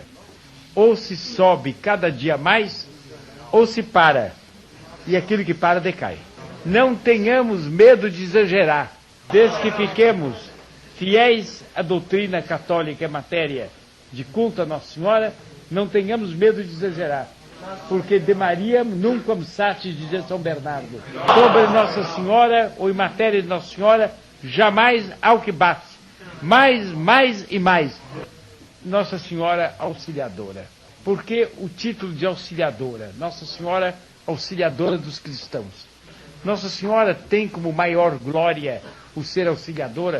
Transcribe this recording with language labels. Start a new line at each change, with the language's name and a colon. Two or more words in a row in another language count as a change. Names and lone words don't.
Portuguese: Ou se sobe cada dia mais, ou se para, e aquilo que para decai. Não tenhamos medo de exagerar, desde que fiquemos fiéis à doutrina católica em matéria de culto a Nossa Senhora. Não tenhamos medo de exagerar, porque
Latin: de Maria nunquam satis,
Portuguese: dizia São Bernardo. Sobre Nossa Senhora, ou em matéria de Nossa Senhora, jamais há o que bate. Mais e mais. Nossa Senhora Auxiliadora. Por que o título de Auxiliadora? Nossa Senhora Auxiliadora dos cristãos. Nossa Senhora tem como maior glória o ser auxiliadora?